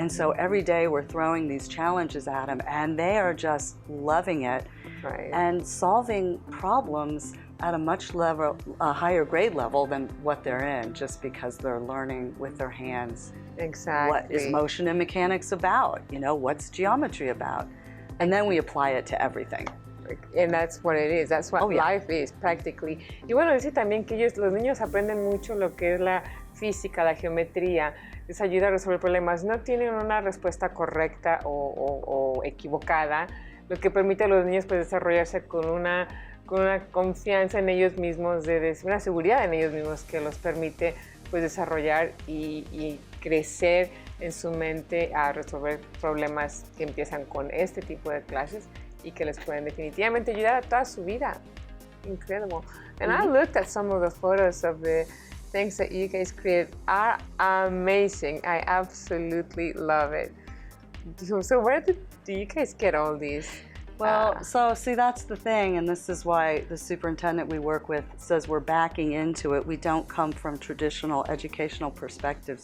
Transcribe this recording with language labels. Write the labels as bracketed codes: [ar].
[en] And so every day we're throwing these challenges at them, and they are just loving it and solving problems at a much higher grade level than what they're in, just because they're learning with their hands. Exactly. What is motion and mechanics about? You know, what's geometry about? And then we apply it to everything. And that's what it is. That's what life is, practically. [es] Y bueno, dice también que los niños aprenden mucho lo que es la física, la geometría, les ayuda a resolver problemas. No tienen una respuesta correcta o equivocada, lo que permite a los niños pues, desarrollarse con una confianza en ellos mismos, una seguridad en ellos mismos que los permite pues, desarrollar y crecer en su mente a resolver problemas que empiezan con este tipo de clases y que les pueden definitivamente ayudar a toda su vida. [en] Incredible. And I looked at some of the photos of the things that you guys created are amazing. I absolutely love it. So where do you guys get all these? Well, so see, that's the thing, and this is why the superintendent we work with says we're backing into it. We don't come from traditional educational perspectives.